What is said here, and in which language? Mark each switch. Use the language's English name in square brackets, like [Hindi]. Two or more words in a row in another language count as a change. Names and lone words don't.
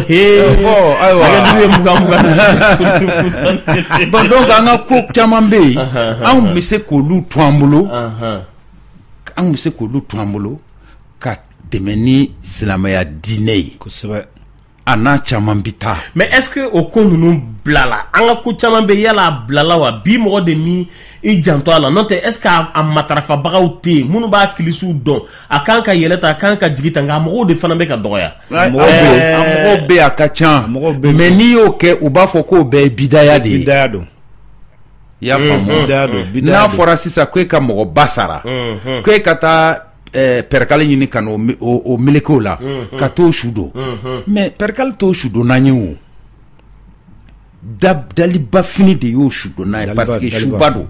[Bambara] ayiwa hakɛjuru ye mugan bon donc an ka ko caman bɛ yen anw bɛ se k'olu to an bolo anw bɛ se k'olu to an bolo ka tɛmɛ ni silamɛya diinɛ ye kosɛbɛ a n'a caman bi taa mais [French] est ce que [Bambara] o ko ninnu bilala an ka ko caman bɛ yala a bilala wa bi mɔgɔ de mi i janto a la n'o tɛ [French] est ce que [Bambara] a matarafabagaw tɛ yen minnu b'a kilisiw dɔn a kan ka yɛlɛ ta a kan ka jigi ta nka a mɔgɔw de fana bɛ ka dɔgɔya mɔgɔw bɛ a ka ca mais n'i y'o kɛ u b'a fɔ k'o bɛɛ ye bidaya de ye bidaya don i y'a faamu n'a fɔra sisan ko e ka mɔgɔ ba sara ko e ka taa perkali ɲini ka n'o melekew la ka t'o su don mais perkali t'o su don n'an ye o daliba fini de y'o su don n'a ye [French] parce que [Bambara] suba don